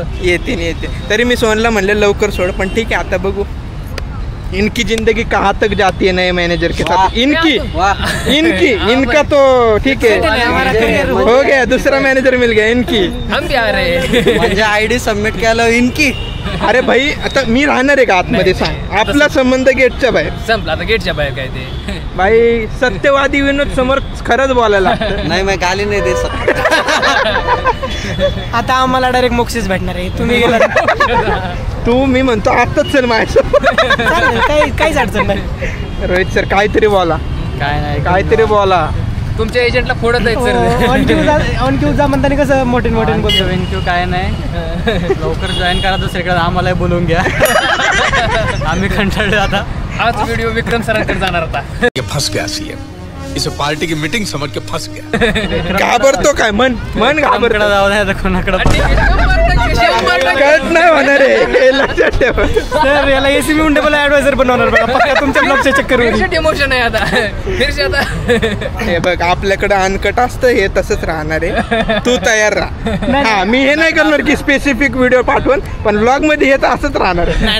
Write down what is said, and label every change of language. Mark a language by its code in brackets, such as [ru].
[mr] येते तरी मी सोनला म्हणले लवकर सोड, पण ठीक आहे आता बघू. [hi] इनकी जिंदगी कहाँ तक जाती है नए मैनेजर के साथ. इनका तो ठीक है, हो गया, दूसरा मैनेजर मिल गया. इनकी हम भी आ रहे [mr] म्हणजे आयडी सबमिट केलं इनकी. अरे भाई आता मी राहणार आहे का आतमध्ये सांग? आपला संबंध गेटच्या बाहेर संपला, आता गेटच्या बाहेर काय ते. भाई सत्यवादी विनोद समोर खरंच बोलायला लागतं. नाही मी गाली नाही दे सकत. आता आम्हाला डायरेक्ट मोक्षच भेटणार आहे. तुम्ही गेला तू मी म्हणतो आताच चल माझ्या. काहीच अडचण नाही. रोहित सर काहीतरी बोला. काय नाही, काहीतरी बोला. तुमच्या एजंटला फोडत आहेत सर. ऑन क्यू जा म्हणताना कसं मोठे बोलतो. क्यू काय नाही, लवकर जॉईन करा दुसरीकडे, आम्हालाही बोलवून घ्या. आम्ही कंटाळले आता. हाच व्हिडिओ विक्रम सरांकडे जाणार होता. [hi] फंस गया सीएम, इसे पार्टी की मीटिंग समझ के फंस गया. [mr] घाबरतो काय मन घाबरतो. जाऊ द्या कोणाकडे. कळत नाही होणार आहे, लक्षात ठेव. सर याला एसी मुंडेबल ऍडवायझर बनवणार बघा, पक्का तुमच्या ब्लॉगच्या चक्कर. इमोशन आहे आता. हे बघ आपल्याकडे अनकट असतं, हे तसंच राहणार आहे. तू तयार राहा. हा मी हे नाही करणार की स्पेसिफिक व्हिडिओ पाठवून, पण ब्लॉग मध्ये हे तर असंच राहणार आहे.